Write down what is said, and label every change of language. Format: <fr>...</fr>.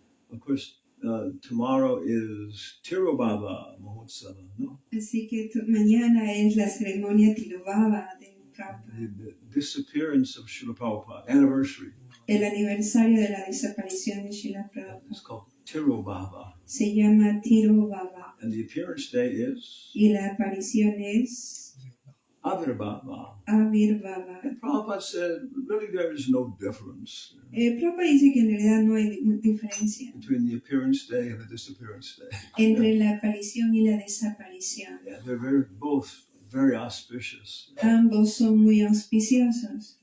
<en>Of course, tomorrow is Tirobhava Mahotsava, no?</en> <es>Así que mañana es la ceremonia Tirobhava de Prabhupada.</es> <en>The disappearance of Srila Prabhupada, anniversary.</en> <es>El aniversario de la desaparición de Srila Prabhupada.</es> <en>It's called Tirobhava.</en> <es>Se llama Tirobhava.</es> <en>And the appearance day is?</en> <es>Y la aparición es?</es> <en>Avirbhava.</en> <es>Avirbhava.</es> <en>And Prabhupada said, really there is no difference.</en> <es>Prabhupada dice que en realidad no hay diferencia</es> <en>between the appearance day and the disappearance day.</en> <es>entre la aparición y la desaparición.</es> <en>Yeah, they're both very auspicious.</en> <es>Ambos son muy auspiciosos.</es>